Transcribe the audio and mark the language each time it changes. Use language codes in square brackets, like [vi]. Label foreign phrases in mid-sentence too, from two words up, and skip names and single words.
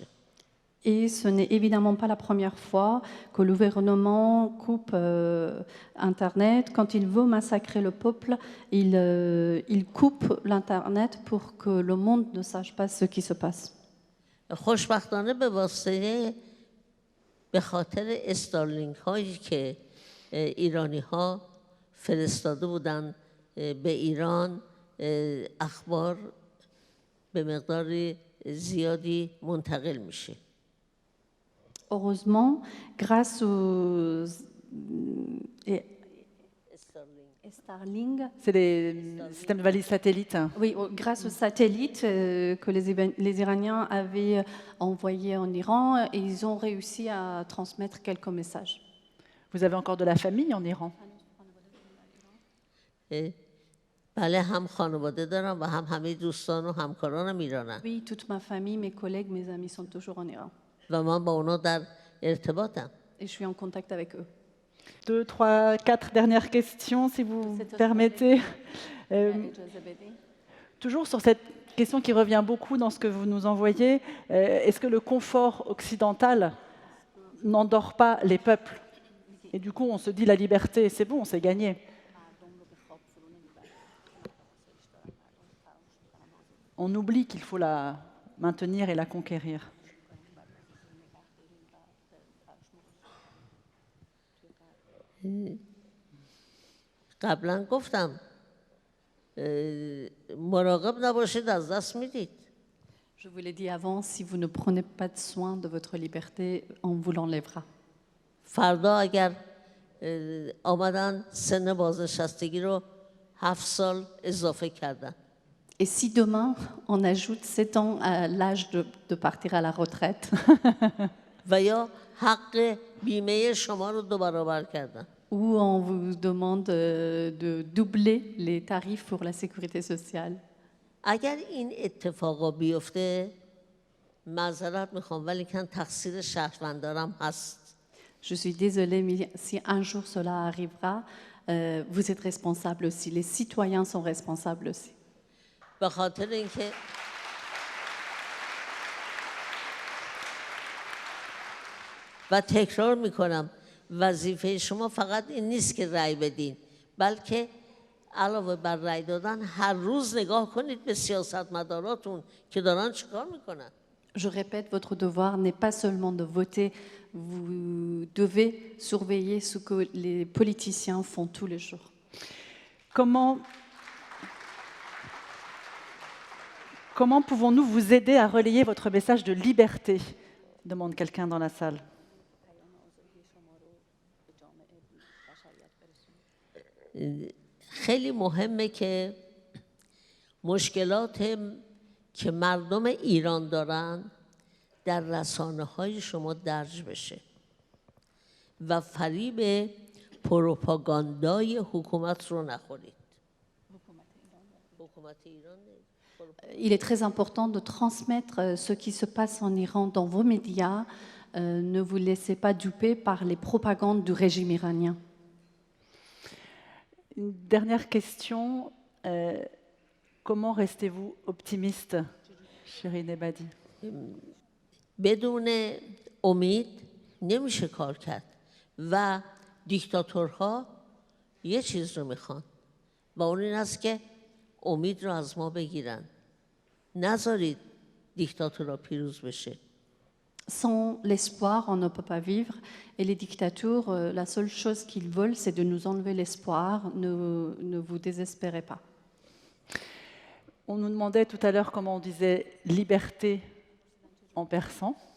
[fr] Et ce n'est évidemment pas la première fois que le gouvernement coupe Internet. Quand il veut massacrer le peuple, il coupe l'Internet pour que le monde ne sache pas ce qui se passe. [fa] خوشبختانه به خاطر استارلینک هایی که ایرانی ها فرستاده بودن به ایران، اخبار به مقدار زیادی منتقل میشه. [fr] Heureusement, grâce aux Starlink, C'est les systèmes de valise satellite. oui, grâce aux satellites que les Iraniens avaient envoyés en Iran, et ils ont réussi à transmettre quelques messages. Vous avez encore de la famille en Iran? [fa] بله، هم خانواده دارم و هم همه دوستان و همکارانم ایرانم. [fr] Oui, toute ma famille, mes collègues, mes amis sont toujours en Iran. [fa] و من با اونا در ارتباطم. [fr] Et je suis en contact avec eux. 2, 3, 4 dernières questions, si vous permettez. Toujours sur cette question qui revient beaucoup dans ce que vous nous envoyez, est-ce que le confort occidental n'endort pas les peuples? Et du coup, on se dit la liberté, c'est bon, c'est gagné. On oublie qu'il faut la maintenir et la conquérir. [fa] قبلا گفتم مراقب نباشید از دست میدید. [fr] Je vous l'ai dit avant, si vous ne prenez pas de soin de votre liberté, on vous l'enlèvera. [fa] فردا اگر آمدن سن بازنشستگی رو 7 سال اضافه کردن. [fr] Et si demain, on ajoute 7 ans à l'âge de partir à la retraite, [fa] و یا حق بیمه شما رو 2 برابر کردن. [fr] ou on vous demande de doubler les tarifs pour la sécurité sociale. [fa] اگر این اتفاقا بیفته معذرت میخوام ولی کن تقصیر شهروندارم هست. [fr] Je suis désolée, mais si un jour cela arrivera, vous êtes responsable aussi, les citoyens sont responsables aussi. [fa] به خاطر اینکه و تکرار میکنم وظیفه شما فقط این نیست که رأی بدین، بلکه علاوه بر رأی دادن هر روز نگاه کنید به سیاستمداراتون که دارن چیکار میکنن. [fr] Je répète, votre devoir n'est pas seulement de voter, vous devez surveiller ce que les politiciens font tous les jours. Comment pouvons-nous vous aider à relayer votre message de liberté? Demande quelqu'un dans la salle. [fa] خیلی مهمه که مشکلات که مردم ایران دارن در رسانه‌های شما درج بشه و فریب پروپاگاندای حکومت رو نخورید. حکومت ایران [fr] Il est très important de transmettre ce qui se passe en Iran dans vos médias. Ne vous laissez pas duper par les propagandes du régime iranien. Une dernière question. Comment restez-vous optimiste, Shirin Ebadi? [fa] بدون امید نمیشه کار کرد و دیکتاتورها یه چیز رو میخوان و اون این است که امید رو از ما بگیرن. نذارید دیکتاتورها پیروز بشه. [fr] Sans l'espoir, on ne peut pas vivre. Et les dictatures, la seule chose qu'ils veulent, c'est de nous enlever l'espoir. Ne vous désespérez pas. On nous demandait tout à l'heure comment on disait liberté en persan.